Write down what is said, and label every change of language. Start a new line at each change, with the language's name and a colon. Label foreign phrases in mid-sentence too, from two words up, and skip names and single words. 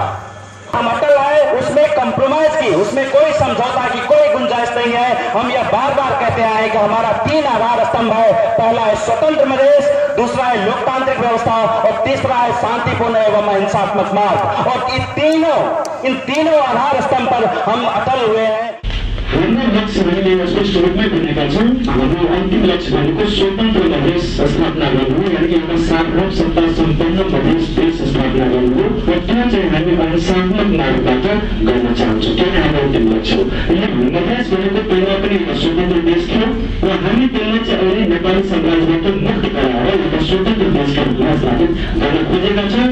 Hindi: हम अटल आए, उसमें कंप्रोमाइज की, उसमें कोई समझौता की कोई गुंजाइश नहीं है। हम यह बार बार कहते आए कि हमारा 3 आधार स्तंभ है। पहला है स्वतंत्र मधेश, दूसरा है लोकतांत्रिक व्यवस्था, और तीसरा है शांतिपूर्ण एवं अहिंसात्मक मार्ग। और इन तीनों आधार स्तंभ पर हम अटल हुए हैं।
Nepali: हाम्रो लक्ष्य हामीले यसको स्वरूपमै भनेका छौँ। हाम्रो अन्तिम लक्ष्य भनेको स्वतन्त्र मधेस स्थापना गर्नु, यानि एउटा सार्वभौम सत्ता सम्पन्न मधेस देश स्थापना गर्नु हो, र त्यो चाहिँ हामी अहिंसात्मक मार्गबाट गर्न चाहन्छौँ। त्यो नै हाम्रो अन्तिम लक्ष्य हो। यो मधेस भनेको पहिला पनि एउटा स्वतन्त्र देश थियो, र हामी त्यसलाई चाहिँ अहिले नेपाली साम्राज्यबाट मुक्त गराएर एउटा स्वतन्त्र देशका रूपमा स्थापित गर्न खोजेका छौँ।